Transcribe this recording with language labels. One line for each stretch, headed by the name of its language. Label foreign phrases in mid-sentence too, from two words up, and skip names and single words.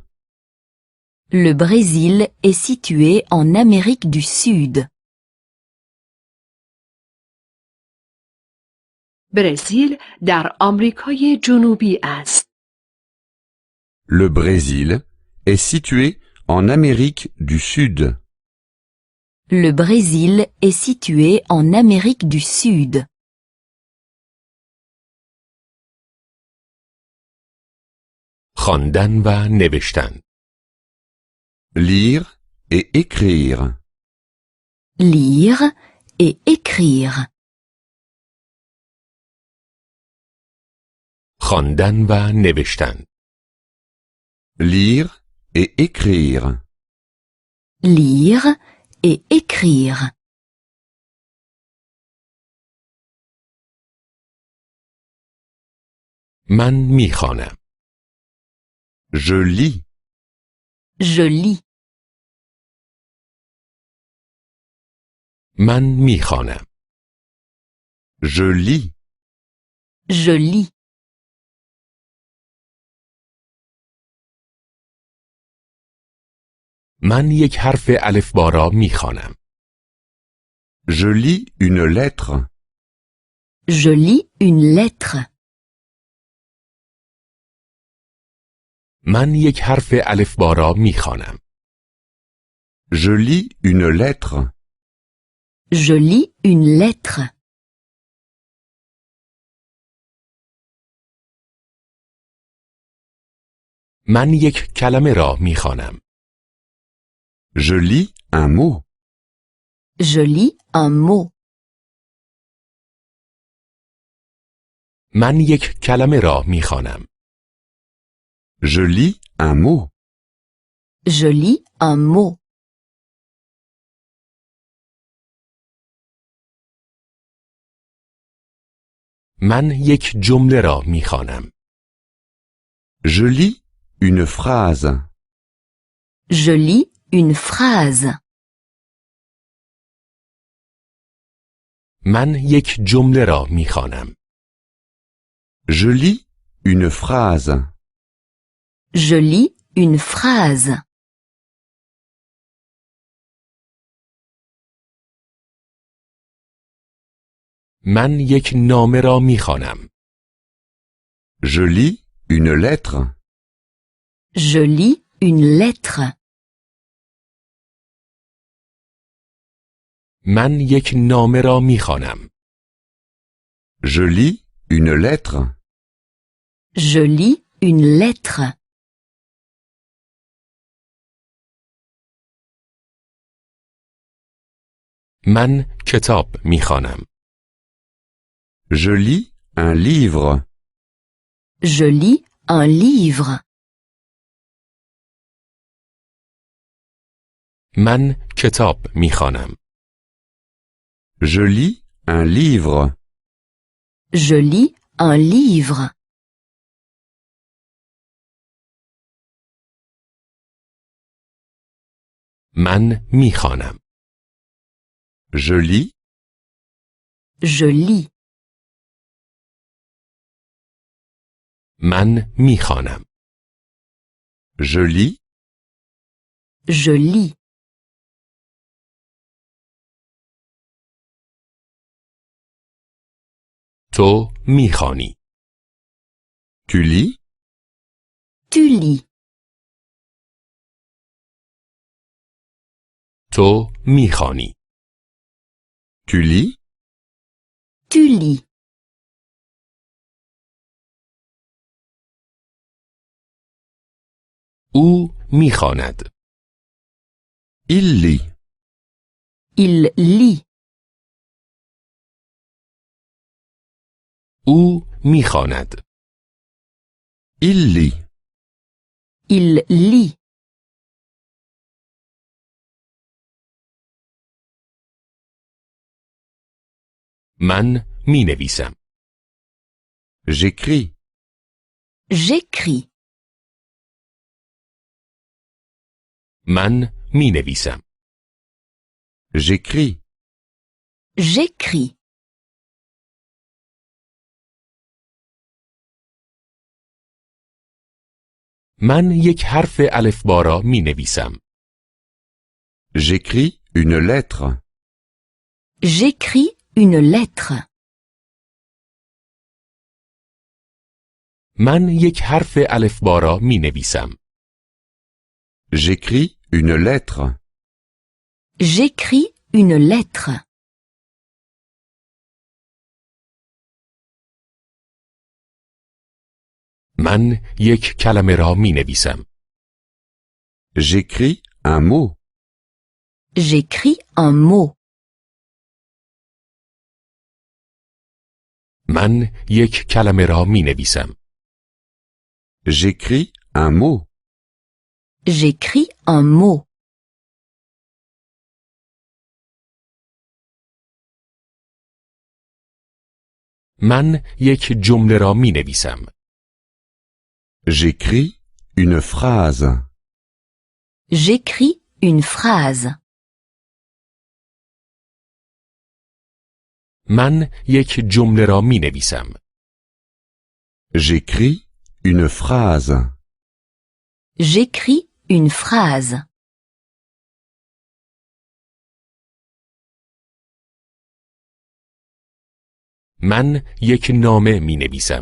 French: Le Brésil est situé en Amérique du Sud.
Persian: برزیل در آمریکای جنوبی است.
French: Le Brésil est situé en Amérique du Sud. Le Brésil est situé en Amérique du Sud.
Persian: خواندن و نوشتن.
French: Lire et écrire. Lire et écrire.
Persian: خواندن و نوشتن.
French: Lire et écrire. Lire et écrire.
Persian: من میخوانم.
French: Je lis. Je lis.
Persian: من میخوانم.
French: Je lis. Je lis.
Persian: من یک حرف الفبا را میخوانم.
French: Je lis une lettre. Je lis une lettre.
Persian: من یک حرف الفبا را میخوانم.
French: Je lis une lettre. Je lis une lettre.
Persian: من یک کلمه را میخوانم.
French: Je lis un mot. Je lis un mot.
Persian: من یک کلمه را میخوانم.
French: Je lis un mot. Je lis un mot.
Persian: من یک جمله را میخوانم.
French: Je lis une phrase. Je lis une phrase.
Persian: من یک جمله را میخوانم.
French: Je lis une phrase. Je lis une phrase.
Persian: من یک نامه را میخوانم.
French: Je lis une lettre. Je lis une lettre.
Persian: من یک نامه را میخوانم.
French: Je lis une lettre. Je lis une lettre.
Persian: من کتاب میخوانم.
French: Je lis un livre. Je lis un livre.
Persian: من کتاب میخوانم.
French: Je lis un livre. Je lis un livre.
Persian: من میخوانم.
French: Je lis. Je lis.
Persian: من میخوانم.
French: Je lis. Je lis.
Persian: تو میخوانی.
French: Tu lis. Tu lis.
Persian: تو میخوانی.
French: Tu lis. Tu lis.
Persian: او میخواند.
French: Il lit. Il lit.
Persian: او میخواند.
French: Il lit. Il lit.
Persian: من مینویسم.
French: J'écris. J'écris.
Persian: من مینویسم.
French: J'écris. J'écris.
Persian: من یک حرف الفبا را مینویسم.
French: J'écris une lettre. J'écris une lettre.
Persian: من یک حرف الفبا را مینویسم.
French: J'écris une lettre. J'écris une lettre.
Persian: من یک کلمه را مینویسم.
French: J'écris un mot. J'écris un mot.
Persian: من یک کلمه را مینویسم.
French: J'écris un mot. J'écris un mot.
Persian: من یک جمله را مینویسم.
French: J'écris une phrase. J'écris une phrase.
Persian: من یک جمله را مینویسم.
French: J'écris une phrase. J'écris une phrase.
Persian: من یک نامه مینویسم.